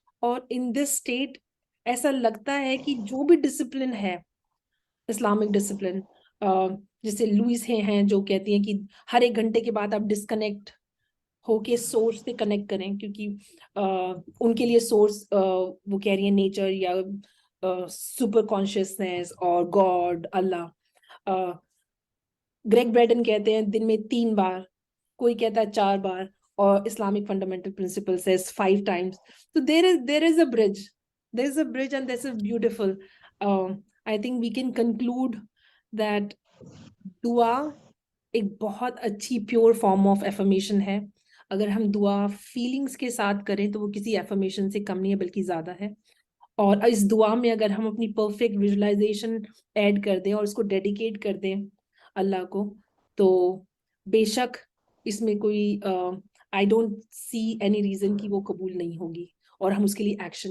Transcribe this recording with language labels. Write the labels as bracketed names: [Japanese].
[Urdu] اور ان this state ایسا لگتا ہے کہ جو بھی ڈسپلن ہے، اسلامک ڈسپلن، جیسے لوئس ہیں جو کہتی ہیں کہ ہر 1 گھنٹے کے بعد آپ ڈسکنیکٹ ہو کے سورس سے کنیکٹ کریں، کیونکہ ان کے لیے سورس وہ کہہ رہی ہیں نیچر یا سپر کانشیسنیس اور گاڈ، اللہ. گریگ بریڈن کہتے ہیں دن میں 3 بار، کوئی کہتا ہے 4 بار، اور Islamic fundamental principle [English] says 5 times. So there is a bridge. There is a bridge and this is beautiful. I think we can conclude that [Urdu] دعا ایک بہت اچھی [English] Pure form of affirmation ہے. [Urdu] اگر ہم دعا فیلنگس کے ساتھ کریں تو وہ کسی ایفرمیشن سے کم نہیں ہے بلکہ زیادہ ہے. اور اس دعا میں اگر ہم اپنی پرفیکٹ ویژولائزیشن ایڈ کر دیں اور اس کو ڈیڈیکیٹ کر دیں اللہ کو، تو بے شک اس میں کوئی [English] I don't see any reason [Urdu] کہ وہ قبول نہیں ہوگی اور ہم اس کے لیے ایکشن